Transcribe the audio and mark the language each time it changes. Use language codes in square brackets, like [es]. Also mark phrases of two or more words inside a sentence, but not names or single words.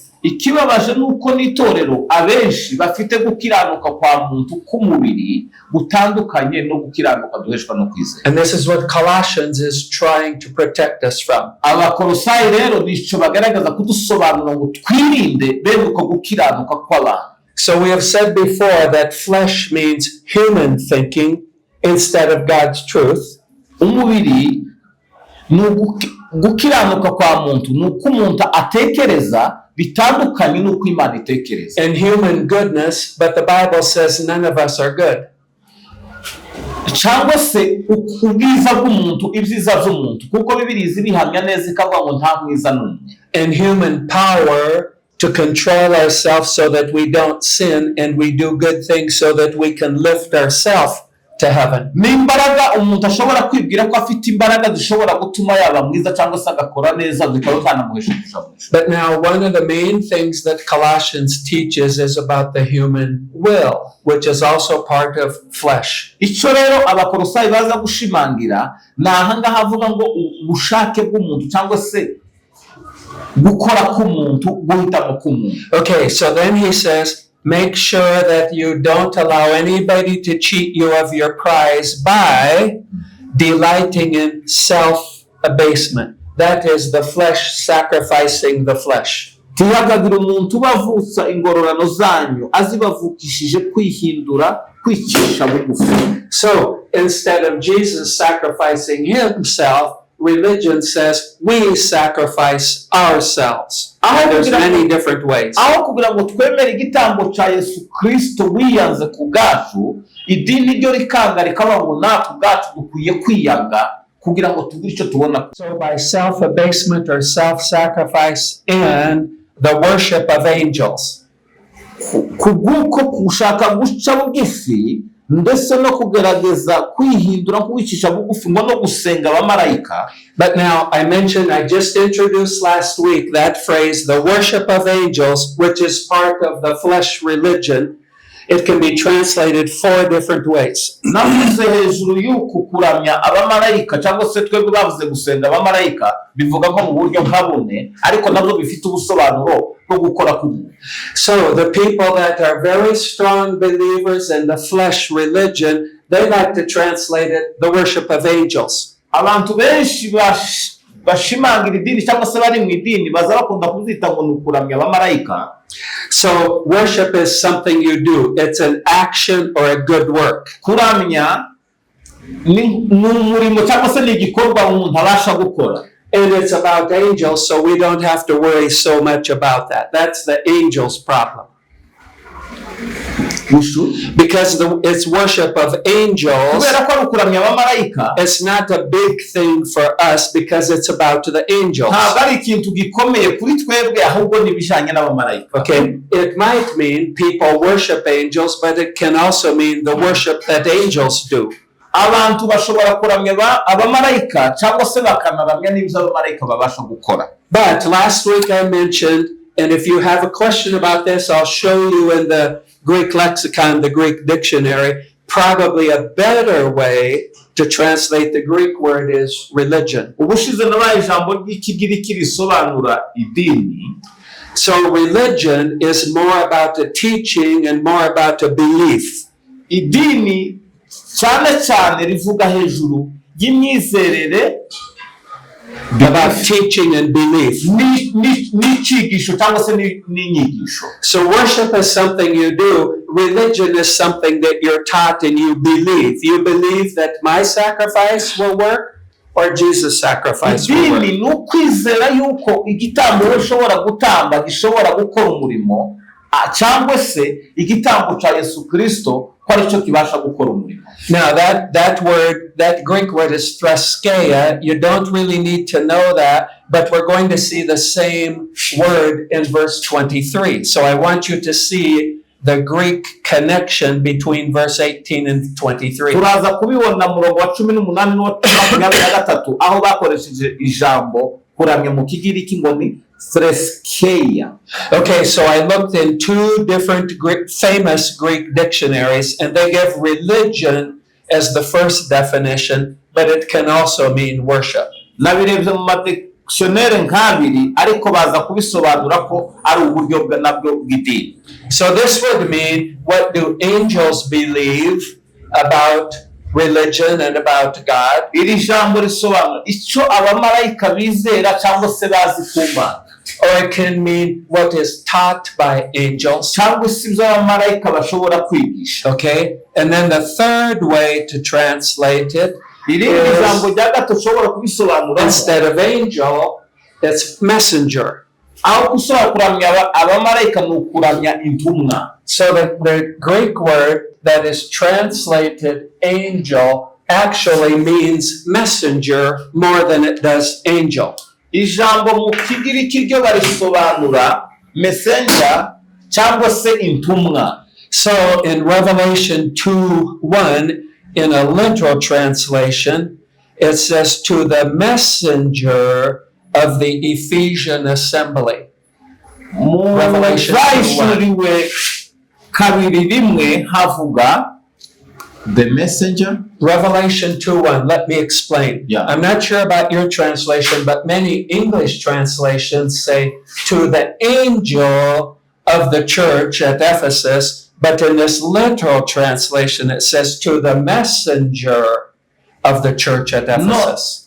[rw] Ikibabaje nuko n'itorero abenshi bafite gukiranuka kwa muntu k'umubiri gutandukanye no gukiranuka duheshwa no kwizera. [en] And this is what Colossians is trying to protect us from. [rw] Abakolosayi rero nico bagaragaza kudusobanura ngo twirinde bene uko gukiranuka kw'abantu. [en] So we have said before that flesh means human thinking instead of God's truth. [rw] Umubiri gukiranuka kwa muntu nuko umuntu atekereza bitandukanye nuko Imana itekereza. [en] And human goodness, but the Bible says none of us are good. [rw] Cyangwa se ubwiza bw'umuntu, ibyiza by'umuntu, kuko Bibiliya ibihamya neza ikavuga ngo nta mwiza n'umwe. [en] And human power to control ourselves so that we don't sin and we do good things so that we can lift ourselves to heaven. [rw] N'imbaraga umuntu ashobora kwibwira ko afite imbaraga zishobora gutuma yaba mwiza cyangwa se agakora neza zikaba zanamuhesha ubushobozi. [en] But now one of the main things that Colossians teaches is about the human will, which is also part of flesh. [rw] Icyo rero Abakolosayi baza gushimangira nahanga havuga ngo ubushake bw'umuntu cyangwa se gukora k'umuntu guhitamo k'umuntu. [en] Okay, so then he says make sure that you don't allow anybody to cheat you of your prize by delighting in self-abasement. That is the flesh sacrificing the flesh. [rw] ntihakagire umuntu ubavutsa ingororano zanyu azibavukishije kwihindura kwicisha bugufi. [en] So instead of Jesus sacrificing himself, religion says we sacrifice ourselves. And there's many different ways. [rw] aho kugira ngo twemere igitambo cya Yesu Kristo wiyanze ku bwacu, idini ryo rikanga rikaba ngo natwe ubwacu dukwiye kwiyanga kugira ngo tugire icyo tubona. [en] So by self-abasement or self-sacrifice and the worship of angels. [rw] Kubw'uko gushaka guca bugufi ndetse no kugerageza kwihindura kubicisha bugufi ngo no gusenga abamarayika. [en] But now I just introduced last week that phrase, the worship of angels, which is part of the flesh religion. It can be translated 4 different ways. [rw] Navuze hejuru y'uku kuramya abamarayika cyangwa se twebwe bavuze gusenga abamarayika bivuga ko mu buryo nkabune ariko nabwo bifite ubusobanuro bwo gukora kuri. [en] So the people that are very strong believers in the flesh religion, they like to translate it the worship of angels. [rw] Abantu benshi bashimangira idini cyangwa se bari mu idini baza bakunda kuzita ngo nukuramya abamarayika. [en] So worship is something you do. It's an action or a good work. [rw] Kuramya ni umurimo cyangwa se ni igikorwa umuntu abasha gukora. [en] And it's about angels, so we don't have to worry so much about that. That's the angels' problem. Because it's worship of angels, it's not a big thing for us because it's about the angels. Okay, it might mean people worship angels, but it can also mean the worship that angels do. [rw] Abantu bashobora kuramya abamarayika cyangwa se bakanaramya n'ibyo abamarayika babasha gukora. [en] But last week I mentioned, and if you have a question about this, I'll show you in the Greek lexicon, the Greek dictionary, probably a better way to translate the Greek word is religion. [rw] Ubushize nabaye ijambo ry'ikigiriki risobanura idini. [en] So religion is more about the teaching and more about the belief. [rw] Idini cyane cyane rivuga hejuru y'imyizerere, [en] about teaching and belief. So worship is something you do. Religion is something that you're taught and you believe. You believe that my sacrifice will work or Jesus' sacrifice will work. [rw] Idini ni ukwizera yuko igitambo ushobora gutamba gishobora gukora umurimo cyangwa se igitambo cya Yesu Kristo ko aricyo kibasha gukora umurimo. [en] Now that Greek word is threskeia. You don't really need to know that, but we're going to see the same word in verse 23. So I want you to see the Greek connection between verse 18 and 23. [rw] Turaza kubibona mu murongo wa 18 n'uwa 23 aho bakoresheje ijambo kuramya mu kigiriki ngo ni threskeia. [en] Okay, so I looked in 2 different famous Greek dictionaries, and they give religion as the first definition, but it can also mean worship. [rw] Nabirebye mu madictionnaire nk'abiri ariko baza kubisobanura ko ari uburyo nabwo bw'idini. [en] So this would mean, what do angels believe about religion and about God? [rw] Iri jambo risobanura icyo abamarayika bizera cyangwa se bazi ku Mana. [en] Or it can mean what is taught by angels. [rw] Cyangwa se ibyo abamarayika bashobora kwigisha. [en] Okay, and then the third way to translate it is, instead of angel, it's messenger. [rw] Aho gushobora kuramya abamarayika ni ukuramya intumwa. [en] So the Greek word that is translated angel actually means messenger more than it does angel. [rw] Ijambo mu kigiriki ryo barisobanura messenger cyangwa se intumwa. [en] So in Revelation 2:1, in a literal translation, it says, to the messenger of the Ephesian assembly. Revelation 2:1. [rw] Kabiri rimwe havuga [en] the messenger. Revelation 2:1. Let me explain. Yeah. I'm not sure about your translation, but many English translations say, to the angel of the church at Ephesus, but in this literal translation it says to the messenger of the church at Ephesus.